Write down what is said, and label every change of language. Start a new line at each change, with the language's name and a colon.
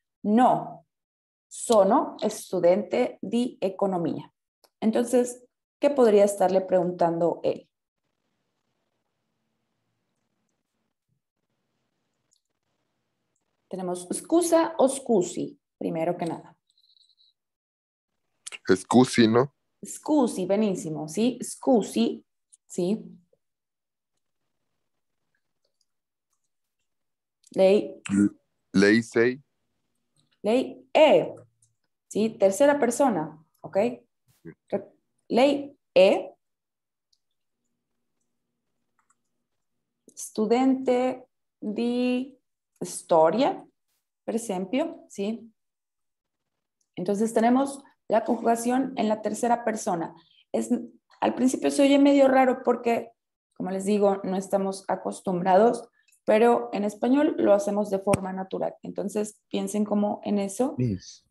Italian: No, sono studente di economía.
Spanish: Entonces, ¿qué podría estarle preguntando él? Tenemos scusa o scusi, primero que nada.
Italian: Scusi, ¿no? Scusi, benissimo, ¿sí? Scusi, ¿sí? Lei, Lei sei. lei è,
Spanish: ¿sí? Tercera persona, ¿ok?
Italian: Lei è studente di storia, per esempio, ¿sí?
Spanish: Entonces tenemos la conjugación en la tercera persona. Al principio se oye medio raro porque, como les digo, no estamos acostumbrados, pero en español lo hacemos de forma natural. Entonces piensen como en eso. Miss,